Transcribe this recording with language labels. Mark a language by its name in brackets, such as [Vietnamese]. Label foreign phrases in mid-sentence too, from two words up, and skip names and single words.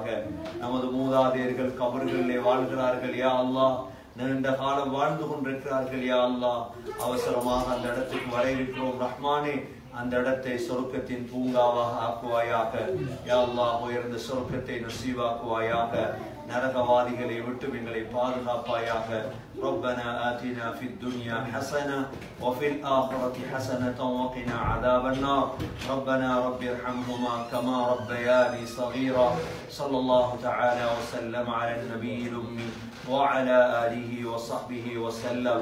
[Tamil] நமது மூதாதையர்கள் கபர்களிலே வாழ்கிறார்கள் [Arabic] يا الله, [Tamil] நீண்ட காலம் வாழ்ந்து கொண்டிருக்கிறார்கள் [Arabic] يا الله. [Tamil] அவசரமாக அந்த இடத்துக்கு வர இருக்கிறோம் ரஹ்மானே, அந்த இடத்தை சொர்க்கத்தின் பூங்காவாக ஆக்குவாயாக. [Arabic] يا الله, [Tamil] உயர்ந்த சொர்க்கத்தை நசீபாக்குவாயாக. நரகவாதிகளை விட்டு எங்களை பாதுகாப்பாயாக. [Arabic] ربنا آتنا في الدنيا حسنة وفي الآخرة حسنة وقنا عذاب النار. ربنا رب ارحمهما كما ربياني صغيرا. صلى الله تعالى وسلم على النبي الأمي وعلى آله وصحبه وسلم.